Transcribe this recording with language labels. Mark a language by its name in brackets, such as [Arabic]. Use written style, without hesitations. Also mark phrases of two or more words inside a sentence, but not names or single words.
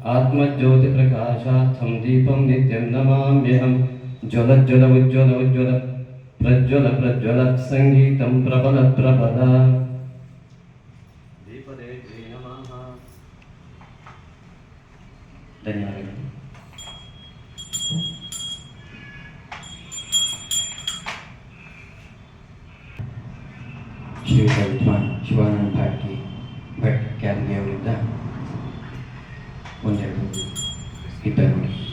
[Sanskrit] आत्मज्योतिप्रकाशार्थं दीपं नित्यं नमाम्यहं ज्वलज्ज्वल उज्ज्वल उज्ज्वल प्रज्वल प्रज्वल संगीतं प्रबल प्रबल दीपदेव्यै नमः। [Kannada] ಧನ್ಯವಾದಗಳು। ಶ್ರೀಯುತ ವಿದ್ವಾನ್ ಶಿವಾನಂದ ಭಾರತಿ ಭಟ್ ಕ್ಯಾಲ್ಗೆ ಅವರಿಂದ ಒಂದೆರಡು ಇದ್ದರು.